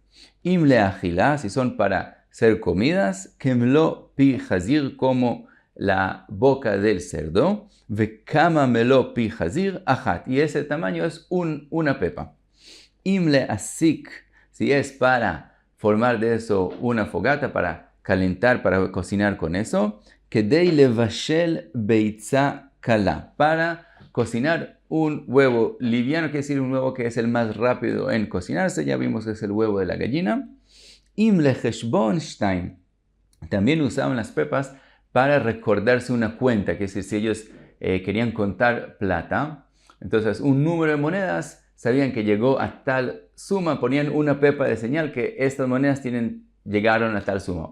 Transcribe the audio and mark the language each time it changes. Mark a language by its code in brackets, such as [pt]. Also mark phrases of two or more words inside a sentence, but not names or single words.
[he] אם לאכילה, [es] si son para ser comidas, [he] כמלוא פי חזיר, [es] como la boca del cerdo, [he] וכמה מלוא פי חזיר, אחת, [es] y ese tamaño es una pepa. [he] אם להסיק, [es] si es para formar de eso una fogata para calentar, para cocinar con eso, [he] כדי לבשל ביצה קלה, [es] para cocinar un huevo liviano, quiere decir un huevo que es el más rápido en cocinarse, ya vimos que es el huevo de la gallina. [he] אם לחשבון שתים, [es] también usaban las pepas para recordarse una cuenta, que es decir, si ellos querían contar plata, entonces un número de monedas, sabían que llegó a tal suma, ponían una pepa de señal que estas monedas llegaron a tal suma.